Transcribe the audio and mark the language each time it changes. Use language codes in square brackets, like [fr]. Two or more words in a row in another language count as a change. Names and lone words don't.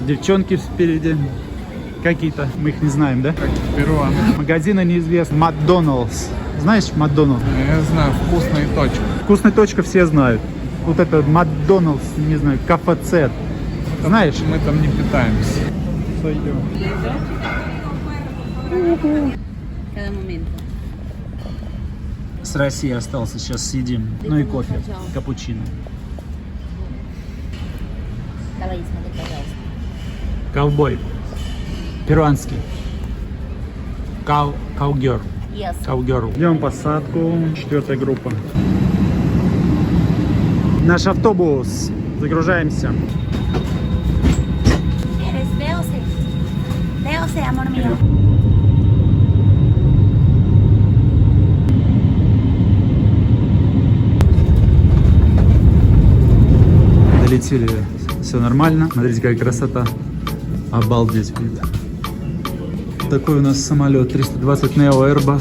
[ru] Девчонки спереди. Какие-то, мы их не знаем, да? Перуан. Магазины неизвестны. Макдоналдс. Знаешь Макдоналдс? Я знаю, вкусная точка. Вкусная точка все знают. Вот это Макдоналдс, не знаю, КФЦ. Знаешь? Мы там не питаемся. [es] Cada momento. [ru] С Россией остался, сейчас сидим. Ну и кофе, капучино. Давай, смотри, пожалуйста. Ковбой. Перуанский. Каугер. [en] Yes. [ru] Каугерл. Идем посадку. 4-я группа. Наш автобус. Загружаемся. [es] ¿Quieres? Véose, amor mío. [ru] Долетели. Все нормально. Смотрите, какая красота. Обалдеть. Такой у нас самолет 320 Neo Airbus.